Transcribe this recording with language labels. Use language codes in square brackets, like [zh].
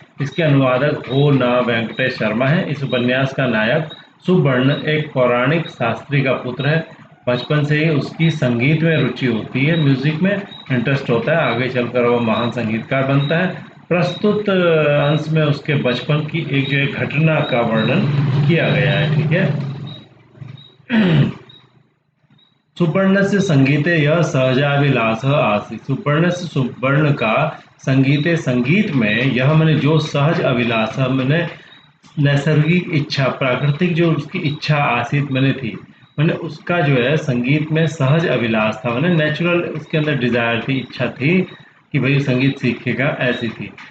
[hi] इसके अनुवादक हो न वेंकटेश शर्मा है। इस उपन्यास का नायक सुवर्ण एक पौराणिक शास्त्री का पुत्र है। बचपन से ही उसकी संगीत में रुचि होती है, म्यूजिक में इंटरेस्ट होता है। आगे चलकर वह महान संगीतकार बनता है। प्रस्तुत अंश में उसके बचपन की एक जो एक घटना का वर्णन किया गया है। ठीक है। [sa] सुपर्णस्य संगीते यह सहजाभिलाषः आसीत्। [hi] सुपर्णस्य सुवर्ण का संगीते संगीत में यह मैंने जो सहज अभिलाष मैंने नैसर्गिक इच्छा, प्राकृतिक जो उसकी इच्छा आसीत मैंने थी, मैंने उसका जो है संगीत में सहज अभिलाष था। मैंने नेचुरल उसके अंदर डिजायर थी, इच्छा थी कि भाई संगीत सीखेगा, ऐसी थी।